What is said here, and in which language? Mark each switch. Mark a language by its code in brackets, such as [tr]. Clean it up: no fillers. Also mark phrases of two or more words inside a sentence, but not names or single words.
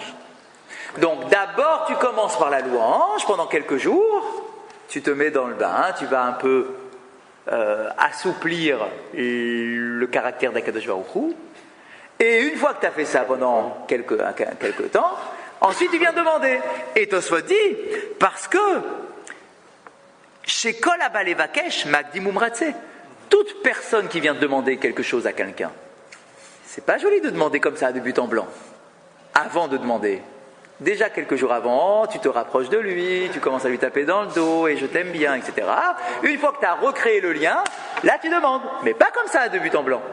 [fr] Donc d'abord tu commences par la louange pendant quelques jours, tu te mets dans le bain, tu vas un peu assouplir le caractère d' [he] הקדוש ברוך הוא, [fr] et une fois que tu as fait ça pendant quelques temps, ensuite tu viens demander. Et Tosfot dit, parce que chez [he] כל הבא לבקש מקדים ומרצה, [fr] toute personne qui vient demander quelque chose à quelqu'un, c'est pas joli de demander comme ça de but en blanc. Avant de demander, déjà quelques jours avant, tu te rapproches de lui, tu commences à lui taper dans le dos et je t'aime bien, etc. Une fois que tu as recréé le lien, là tu demandes, mais pas comme ça de but en blanc.